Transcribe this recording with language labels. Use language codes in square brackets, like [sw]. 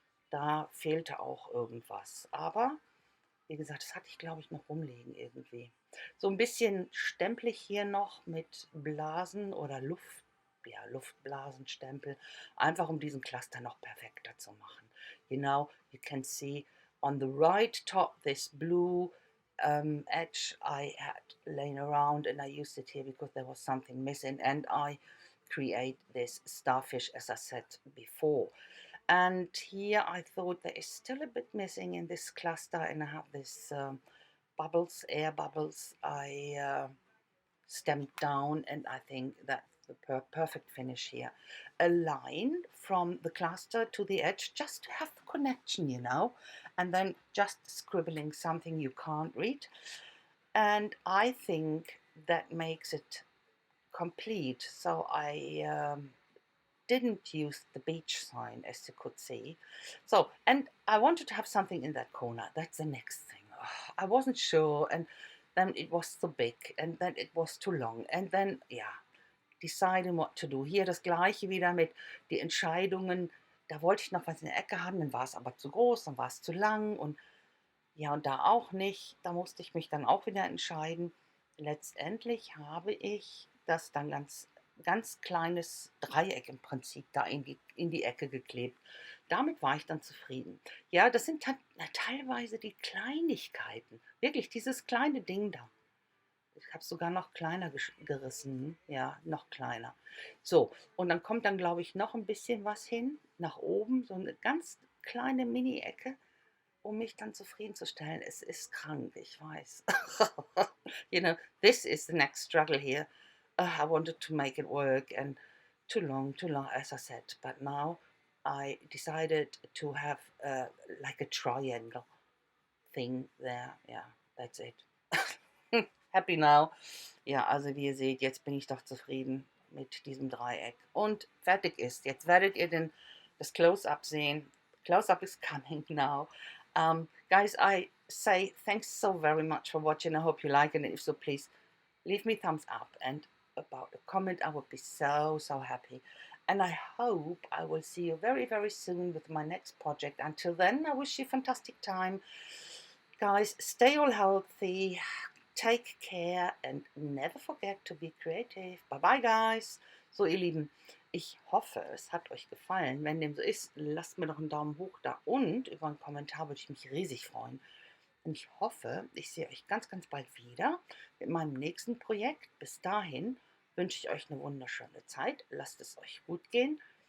[de] Da fehlte auch irgendwas. Aber wie gesagt, das hatte ich, glaube ich, noch rumliegen irgendwie. So ein bisschen stempel ich hier noch mit Blasen oder ja, Luftblasenstempel, einfach um diesen Cluster noch perfekter zu machen. [en] Genau, you can see on the right top this blue edge I had laying around, and I used it here because there was something missing, and I create this starfish as I said before. And here I thought there is still a bit missing in this cluster, and I have this bubbles, air bubbles I stamped down, and I think that's the perfect finish here. A line from the cluster to the edge just to have the connection, and then just scribbling something you can't read. And I think that makes it complete. So I didn't use the beach sign, as you could see. So, and I wanted to have something in that corner. That's the next thing. Oh, I wasn't sure, and then it was too big, and then it was too long, and then, yeah, deciding what to do. [de] Hier das gleiche wieder mit die Entscheidungen. Da wollte ich noch was in der Ecke haben, dann war es aber zu groß, dann war es zu lang und ja, und da auch nicht. Da musste ich mich dann auch wieder entscheiden. Letztendlich habe ich das dann ganz kleines Dreieck im Prinzip da in die Ecke geklebt. Damit war ich dann zufrieden. Ja, das sind teilweise die Kleinigkeiten. Wirklich, dieses kleine Ding da. Ich habe es sogar noch kleiner gerissen. Ja, noch kleiner. So, und dann kommt dann, glaube ich, noch ein bisschen was hin, nach oben, so eine ganz kleine Mini-Ecke, um mich dann zufriedenzustellen. Es ist krank, ich weiß. [en] You know, this is the next struggle here. I wanted to make it work, and too long, as I said. But now I decided to have like a triangle thing there. Yeah, that's it. Happy now. [de] Ja, also wie ihr seht, jetzt bin ich doch zufrieden mit diesem Dreieck. Und fertig ist. Jetzt werdet ihr das Close-up sehen. [en] Close-up is coming now. Guys, I say thanks so very much for watching. I hope you like it. And if so, please leave me thumbs up. And about a comment, I would be so, so happy. And I hope I will see you very, very soon with my next project. Until then, I wish you a fantastic time. Guys, stay all healthy. Take care and never forget to be creative. Bye bye, guys. [de] So, ihr Lieben, ich hoffe, es hat euch gefallen. Wenn dem so ist, lasst mir doch einen Daumen hoch da und über einen Kommentar würde ich mich riesig freuen. Und ich hoffe, ich sehe euch ganz, ganz bald wieder mit meinem nächsten Projekt. Bis dahin wünsche ich euch eine wunderschöne Zeit. Lasst es euch gut gehen.